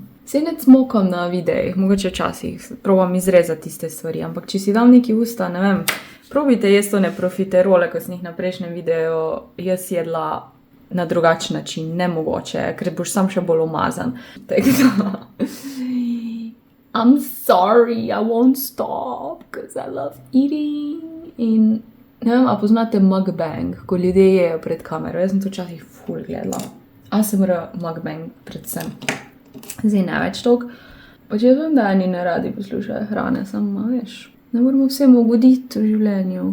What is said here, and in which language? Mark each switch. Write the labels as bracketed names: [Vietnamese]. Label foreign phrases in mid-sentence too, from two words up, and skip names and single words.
[Slovenian] Sej ne cmokam na videih, mogoče včasih probam izrezati tiste stvari, ampak če si dam neki usta, ne vem, probajte jaz to ne profiterole, ko sem jih na prejšnjem videu jaz jedla na drugačen način, nemogoče, ker boš sam še bolj umazan. Tako da, [English] I'm sorry, I won't stop, because I love eating. [Slovenian] In ne vem, a poznate mukbang, ko ljudje jejo pred kamero, jaz sem to včasih ful gledala. ASMR mukbang predvsem. Zdaj ne več toliko. Pač jaz vem, da eni ne radi poslušajo hrane, samo veš, ne moramo vsemu ugoditi v življenju.